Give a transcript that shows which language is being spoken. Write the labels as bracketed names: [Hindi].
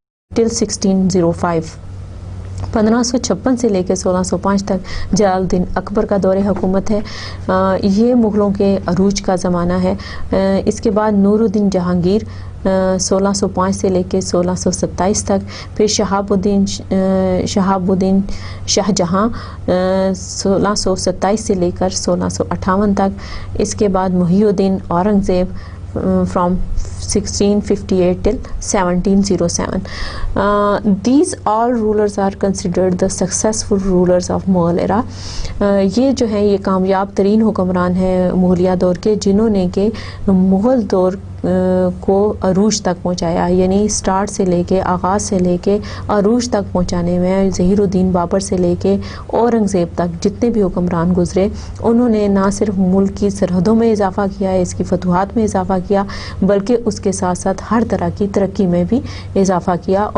[English] till 1605۔ [Urdu] 1556 سے لے کے 1605 تک جلال الدین اکبر کا دور حکومت ہے۔ یہ مغلوں کے عروج کا زمانہ ہے۔ اس کے بعد نور الدین جہانگیر 1605 سے لے کے 1627 تک، پھر شہاب الدین شاہ جہاں 1627 سے لے کر 1658 تک، اس کے بعد محی الدین اورنگ زیب from [English] 1658 till 1707. These all rulers are considered the successful rulers of Mughal era. [Urdu] یہ جو ہیں یہ کامیاب ترین حکمران ہیں مغلیہ دور کے جنہوں نے کہ مغل دور کو عروج تک پہنچایا، یعنی سٹارٹ سے لے کے آغاز سے لے کے عروج تک پہنچانے میں ظہیر الدین بابر سے لے کے اورنگزیب تک جتنے بھی حکمران گزرے انہوں نے نہ صرف ملک کی سرحدوں میں اضافہ کیا ہے، اس کی فتوحات میں اضافہ کیا، بلکہ اس کے ساتھ ساتھ ہر طرح کی ترقی میں بھی اضافہ کیا.